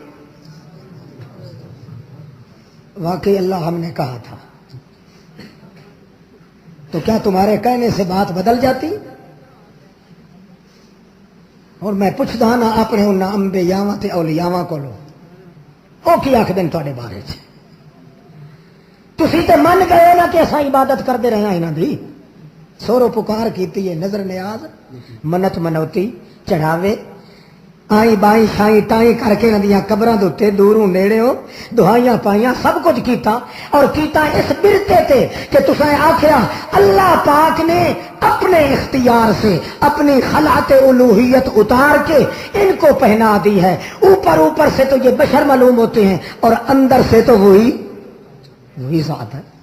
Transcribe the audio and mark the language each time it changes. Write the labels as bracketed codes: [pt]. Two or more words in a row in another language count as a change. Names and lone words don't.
[ur] واقعی اللہ ہم نے کہا تھا، تو کیا تمہارے کہنے سے بات بدل جاتی؟ اور میں پوچھتا [pa] نا اپنے ان انبیاء تے اولیاء کو لو او کی آخ دن تواڈے بارے چ تسی تے من گئے نا کہ [ur] اساں عبادت کرتے رہے ہیں، [pa] انہاں دی سورو پکار کیتی ہے، نظر نیاز منت منوتی چڑھاوے آئی بائی شائی ٹائی کر کے انہاں دیاں قبراں دے اوتے دوروں نیڑےوں دعائیاں پائیاں سب کچھ کیتا، اور کیتا اس برتے تے کہ تساں آکھیا [ur] اللہ پاک نے اپنے اختیار سے اپنی خلعت الوہیت اتار کے ان کو پہنا دی ہے، اوپر سے تو یہ بشر معلوم ہوتے ہیں اور اندر سے تو وہی ذات ہے۔